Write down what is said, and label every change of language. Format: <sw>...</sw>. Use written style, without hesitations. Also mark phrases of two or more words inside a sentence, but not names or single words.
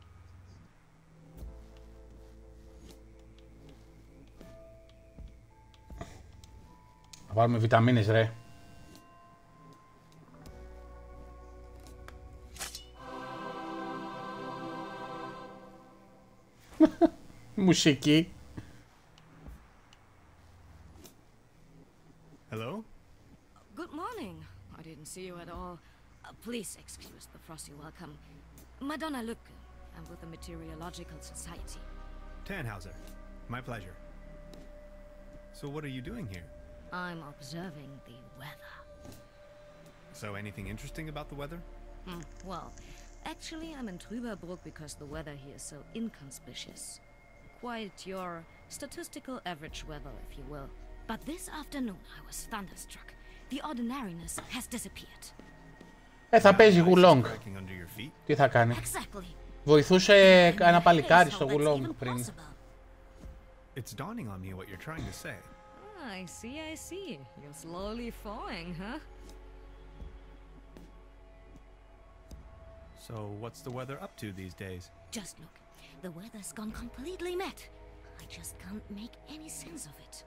<el>Θα βάλουμε βιταμίνες ρε. Μουσική.</el> <en>Hello? Good morning. I didn't see you at all. Please excuse the frosty welcome. Madonna Lücke. I'm with the Meteorological Society. Tannhauser. My pleasure. So what are you doing here? I'm observing the weather. So anything interesting about the weather? Well, actually I'm in TruberBrook because the weather here is so inconspicuous. Quite your statistical average weather, if you will. But this afternoon I was thunderstruck. The ordinariness has disappeared.</en> <el>Θα παίζει γουλόγκ. Τι θα κάνει? Βοηθούσε ένα παλικάρι στο γουλόγκ πριν.</el> <en>It's dawning on me what you're trying to say. I see. You're slowly falling, huh? So, what's the weather up to these days? Just look. The weather's gone completely mad. I just can't make any sense of it.</en>